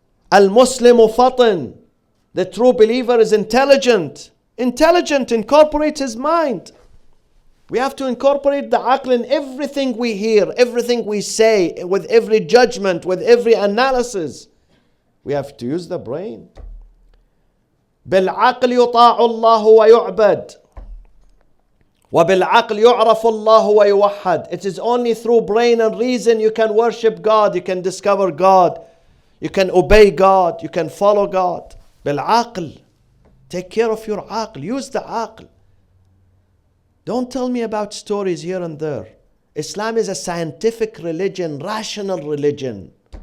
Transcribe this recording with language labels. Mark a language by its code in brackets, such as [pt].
[ar] Al-Muslimu fatin. [en] The true believer is intelligent. Intelligent, incorporate his mind. We have to incorporate the aql in everything we hear, everything we say, with every judgment, with every analysis. We have to use the brain. [ar] بالعقل يطاع الله ويعبد وبالعقل يعرف الله ويوحد. [en] It is only through brain and reason you can worship God, you can discover God, you can obey God, you can follow God. [ar] بالعقل. [en] Take care of your aql, use the aql. Don't tell me about stories here and there. Islam is a scientific religion, rational religion.